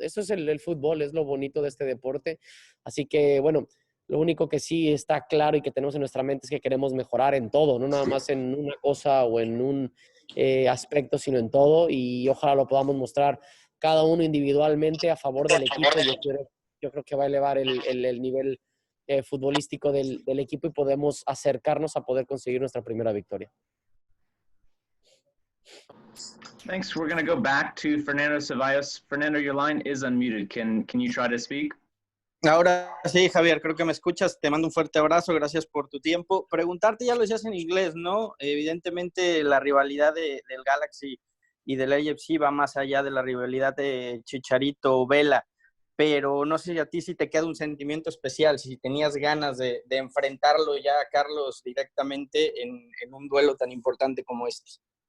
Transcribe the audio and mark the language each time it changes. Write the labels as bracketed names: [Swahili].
[Spanish] Eso es el fútbol, es lo bonito de este deporte. Así que, bueno, lo único que sí está claro y que tenemos en nuestra mente es que queremos mejorar en todo, no nada más en una cosa o en un aspecto, sino en todo y ojalá lo podamos mostrar cada uno individualmente a favor del equipo. Yo creo que va a elevar el nivel futbolístico del equipo y podemos acercarnos a poder conseguir nuestra primera victoria. [English] Thanks. We're going to go back to Fernando Ceballos. Fernando, your line is unmuted. Can you try to speak? [Spanish] Ahora sí, Javier, creo que me escuchas. Te mando un fuerte abrazo, gracias por tu tiempo. Preguntarte, ya lo decías en inglés, ¿no? Evidentemente la rivalidad del Galaxy y del AFC va más allá de la rivalidad de Chicharito-Vela, pero no sé si a ti sí te queda un sentimiento especial, si tenías ganas de enfrentarlo ya a Carlos directamente en un duelo tan importante como este.